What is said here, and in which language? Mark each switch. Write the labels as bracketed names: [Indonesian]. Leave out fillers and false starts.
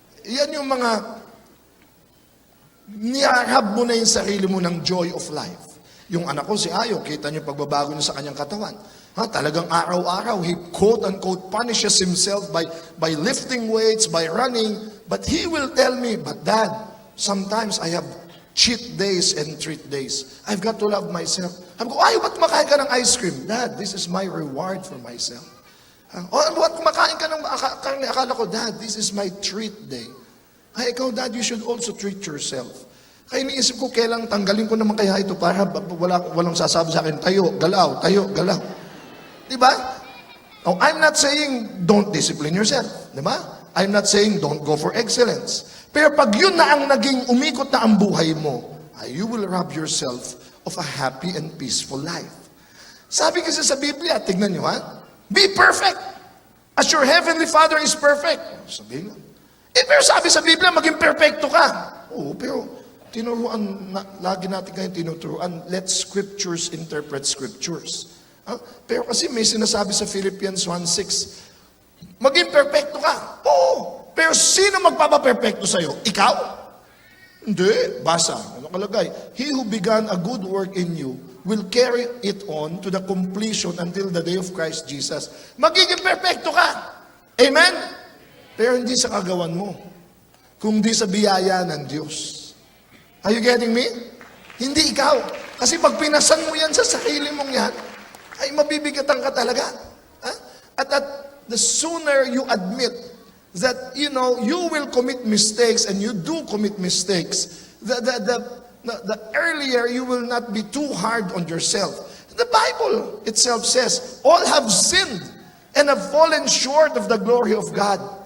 [Filipino] Yan yung mga niarab mo na yung sarili mo ng joy of life. Yung anak ko, si Ayo, kita niyo pagbabago niya sa kanyang katawan. Talagang araw-araw, [English] he quote-unquote punishes himself by lifting weights, by running. But he will tell me, but Dad, sometimes I have cheat days and treat days. I've got to love myself. [Filipino] Sabi ko, Ayo, ba't kumakain ka ng ice cream? [English] Dad, this is my reward for myself. [Filipino] Ba't kumakain ka ng karne? Akala ko, [English] Dad, this is my treat day. [Filipino] Ay, ikaw, [English] Dad, you should also treat yourself. [Filipino] Kaya iniisip ko, kailang tanggalin ko naman kaya ito para walang sasabi sa akin, tayo, galaw. Diba? [English] Oh, I'm not saying don't discipline yourself. Diba? I'm not saying don't go for excellence. [Filipino] Pero pag yun na ang naging umikot na ang buhay mo, [English] you will rob yourself of a happy and peaceful life. [Filipino] Sabi kasi sa Biblia, tignan nyo ha, [English] be perfect as your heavenly Father is perfect. [Filipino] Sabi nga. Pero sabi sa Biblia, maging perfecto ka. Oo, pero tinuruan, lagi natin kayo tinuturuan, [English] let scriptures interpret scriptures. [Filipino] Pero kasi may sinasabi sa Philippians 1:6, maging perfecto ka. Oo, pero sino magpapaperfecto sa'yo? Ikaw? Hindi. Basa. Ano kalagay? [English] He who began a good work in you will carry it on to the completion until the day of Christ Jesus. [Filipino] Magiging perfecto ka. Amen? Pero hindi sa kagawan mo, kundi sa biyaya ng Diyos. [English] Are you getting me? [Filipino] Hindi ikaw. Kasi pag pinasan mo yan sa sarili mong yan, ay mabibigatan ka talaga. [English] At the sooner you admit that, you will commit mistakes and you do commit mistakes, the earlier you will not be too hard on yourself. The Bible itself says, all have sinned and have fallen short of the glory of God.